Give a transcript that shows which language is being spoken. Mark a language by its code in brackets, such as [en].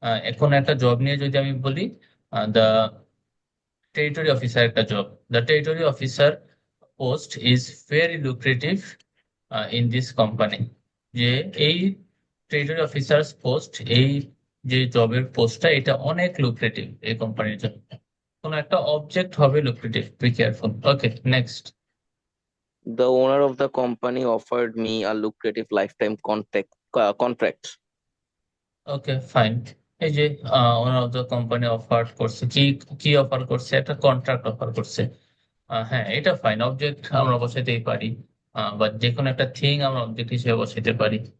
[bn] এখন একটা জব নিয়ে যদি আমি বলি, [en] the territory officer [bn] একটা job, [en] The territory officer post is very lucrative in this company. [bn] যে এই টেরিটরি অফিসার পোস্ট, এই যে জবের পোস্টটা, এটা অনেক লুক্রেটিভ এই কোম্পানির জন্য। কোন একটা অবজেক্ট হবে lucrative, [en] Be careful. [bn] Okay, next. [en] The owner of the company offered me a lucrative lifetime contract. [bn] Okay, fine. এই যে [en] owner of the company [bn] অফার করছে, কি কি অফার করছে? একটা কন্ট্রাক্ট অফার করছে। হ্যাঁ, এটা ফাইন, অবজেক্ট আমরা বসাইতেই পারি, বা যে কোনো একটা থিং আমরা অবজেক্ট হিসেবে বসাইতে পারি।